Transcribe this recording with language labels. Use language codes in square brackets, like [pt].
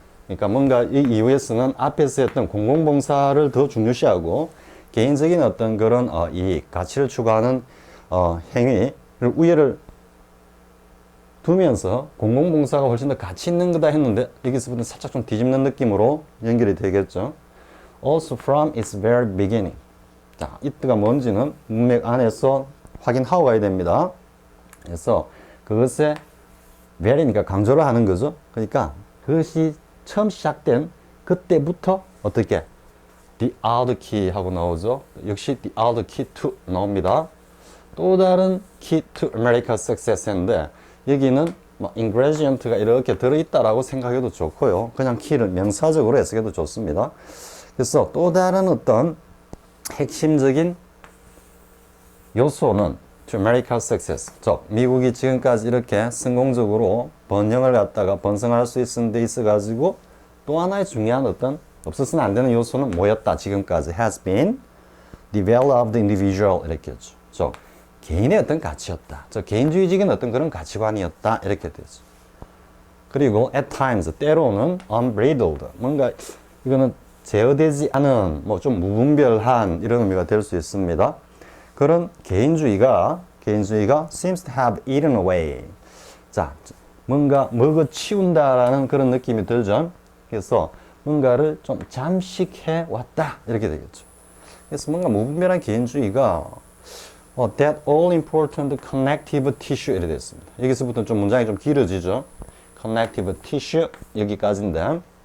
[ko] 그러니까 뭔가 이 이후에서는 앞에서 했던 공공봉사를 더 중요시하고 개인적인 어떤 그런 이익, 가치를 추구하는 행위를 우열을 두면서 공공봉사가 훨씬 더 가치 있는 거다 했는데 여기서부터 살짝 좀 뒤집는 느낌으로 연결이 되겠죠. [en] Also from its very beginning. [ko] 자, it가 뭔지는 문맥 안에서 확인하고 가야 됩니다. 그래서 그것에 very니까 강조를 하는 거죠. 그러니까 그것이 처음 시작된 그때부터 어떻게 [en] the other key [ko] 하고 나오죠. 역시 [en] the other key to [ko] 나옵니다. 또 다른 [en] key to America's success [ko] 인데 여기는 뭐 ingredient가 이렇게 들어있다라고 생각해도 좋고요. 그냥 key를 명사적으로 해석해도 좋습니다. 그래서 또 다른 어떤 핵심적인 요소는 [en] to America's success. [ko] 즉 미국이 지금까지 이렇게 성공적으로 번영을 갖다가 번성할 수 있는 데 있어가지고 또 하나의 중요한 어떤 없어서는 안 되는 요소는 뭐였다 지금까지 [en] has been developed individual [ko] 이렇게 했죠. 즉 개인의 어떤 가치였다. 즉 개인주의적인 어떤 그런 가치관이었다 이렇게 되죠. 그리고 [en] at times [ko] 때로는 [en] unbridled [ko] 뭔가 이거는 제어되지 않은 뭐 좀 무분별한 이런 의미가 될 수 있습니다. 그런 개인주의가 [en] seems to have eaten away. [ko] 자, 뭔가 먹어 치운다라는 그런 느낌이 들죠. 그래서 뭔가를 좀 잠식해 왔다 이렇게 되겠죠. 그래서 뭔가 무분별한 개인주의가 [en] that all important connective tissue [ko] 이렇게 됐습니다. 여기서부터 좀 문장이 좀 길어지죠. [en] connective tissue [ko] 여기까지인데.